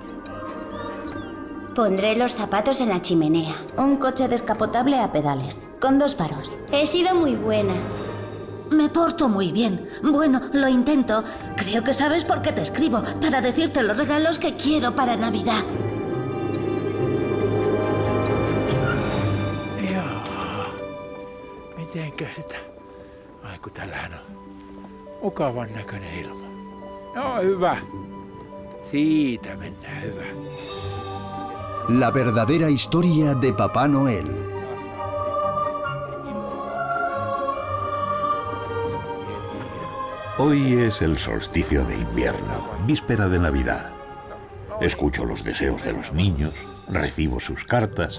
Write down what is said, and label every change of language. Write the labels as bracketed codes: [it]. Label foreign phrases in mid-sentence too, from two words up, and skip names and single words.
[es] Pondré los zapatos en la chimenea. Un coche descapotable a pedales, con 2 faros. He sido muy buena. Me porto muy bien. Bueno, lo intento. Creo que sabes por qué te escribo, para decirte los regalos que quiero para Navidad. [fi] Mitenkä sitä? Ai kun tällähän on mukavan näköinen ilma. No hyvä. Siitä mennään, hyvä. [es] La verdadera historia de Papá Noel. Hoy es el solsticio de invierno, víspera de Navidad. Escucho los deseos de los niños, recibo sus cartas.